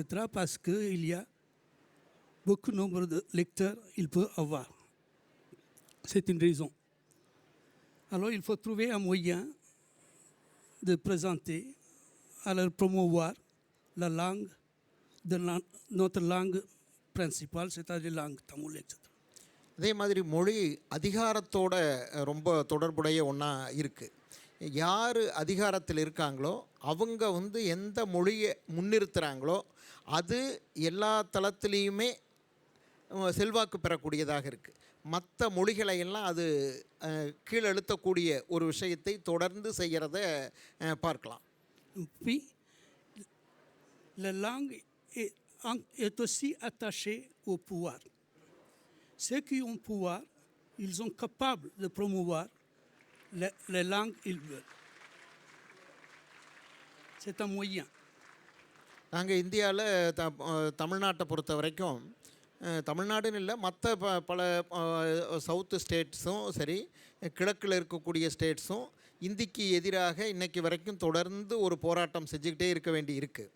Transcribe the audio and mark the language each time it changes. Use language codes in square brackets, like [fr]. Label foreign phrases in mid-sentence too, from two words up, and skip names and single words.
[fr] parce qu'il y a beaucoup de nombre de lecteurs il peut avoir. C'est une raison. Alors il faut trouver un moyen de présenter, à leur promouvoir la langue notre langue principale, c'est-à-dire la langue tamoul, etc. [ta] அதே மாதிரி மொழி அதிகாரத்தோட ரொம்ப தொடர்புடைய ஒன்றா இருக்குது. யார் அதிகாரத்தில் இருக்காங்களோ அவங்க வந்து எந்த மொழியை முன்னிறுத்துகிறாங்களோ அது எல்லா தளத்துலேயுமே செல்வாக்கு பெறக்கூடியதாக இருக்குது. மற்ற மொழிகளையெல்லாம் அது கீழழுத்தக்கூடிய ஒரு விஷயத்தை தொடர்ந்து செய்கிறத பார்க்கலாம். [fr] Puis, la langue est aussi attachée au pouvoir. Ceux qui ont pouvoir, ils sont capables de promouvoir les langues qu'ils veulent. C'est un moyen. [ta] நாங்கள் இந்தியாவில் தமிழ்நாட்டை பொறுத்த வரைக்கும் தமிழ்நாடுன்னு இல்லை, மற்ற பல [en] south states [ta] சரி, கிழக்கில் இருக்கக்கூடிய ஸ்டேட்ஸும் இந்திக்கு எதிராக இன்றைக்கி வரைக்கும் தொடர்ந்து ஒரு போராட்டம் செஞ்சுக்கிட்டே இருக்க வேண்டி இருக்குது.